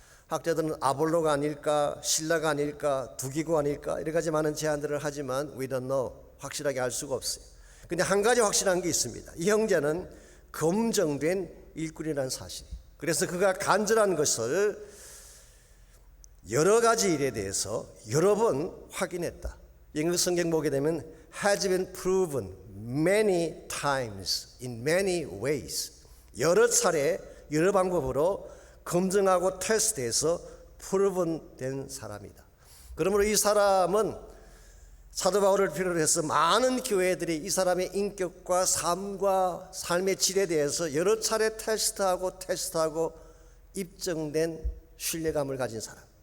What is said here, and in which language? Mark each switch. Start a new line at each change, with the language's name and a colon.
Korean: 학자들은 아볼로가 아닐까, 실라가 아닐까, 두기고 아닐까 여러 가지 많은 제안들을 하지만
English: we don't know,
Korean: 확실하게 알 수가 없어요. 근데 한 가지 확실한 게 있습니다. 이 형제는 검증된 일꾼이라는 사실. 그래서 그가 간절한 것을 여러 가지 일에 대해서 여러 번 확인했다. 영어 성경 보게 되면
English: has been proven many times in many ways.
Korean: 여러 차례 여러 방법으로 검증하고 테스트해서 proven된 사람이다. 그러므로 이 사람은 사도 바울을 필요로 해서 많은 교회들이 이 사람의 인격과 삶과 삶의 질에 대해서 여러 차례 테스트하고 입증된 신뢰감을 가진 사람.